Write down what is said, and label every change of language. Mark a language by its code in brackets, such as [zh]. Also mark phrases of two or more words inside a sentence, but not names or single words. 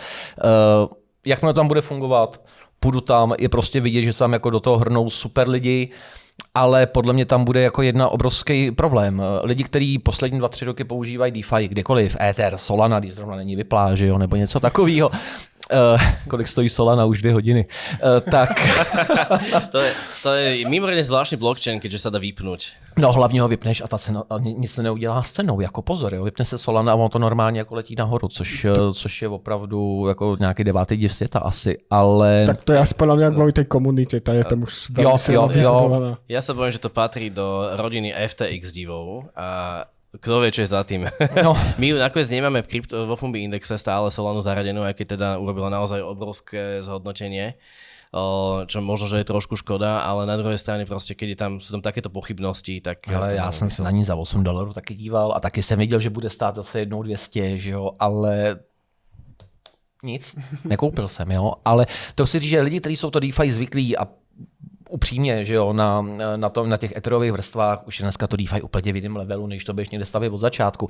[cs] Jakmile tam bude fungovat, půjdu tam, je prostě vidět, že se tam jako do toho hrnou super lidi, ale podle mě tam bude jako jedna obrovský problém. Lidi, kteří poslední 2-3 roky používají DeFi kdekoliv, Ether, Solana, když zrovna není vyplá, že jo, nebo něco takového. Kolik stojí Solana už 2 hodiny. Tak. [sk] to je mimoriadne zvláštny blockchain, keďže sa dá vypnúť. [cs] No hlavně ho vypneš a ta cena a nic se neudělá s cenou, jako pozor, jo. Vypne se Solana a ono to normálně jako letí nahoru, což je opravdu jako nějaký 9. div světa asi, ale... Tak to je aspoň nějak kvůli té komunitě, ta je tam už [sk] velmi silno vybudovaná. Ja sa bojím, že to patrí do rodiny FTX divov a kto vie, čo je za tým. No. My nakoniec nemáme vo Fumbi indexe stále Solanu zaradenú, aj keď teda urobila naozaj obrovské zhodnotenie, čo možno, že je trošku škoda, ale na druhej strane proste, keď sú tam takéto pochybnosti, tak... [cs] Ale já jsem se na ní za $8 taky díval a taky jsem viděl, že bude stát zase jednou 200, že jo, ale... Nic, nekoupil jsem, jo, ale to chci říct, že lidi, kteří jsou to DeFi zvyklí a upřímně, že jo, na těch etherových vrstvách už je dneska to DeFi úplně v jiném levelu, než to běž někde stavět od začátku.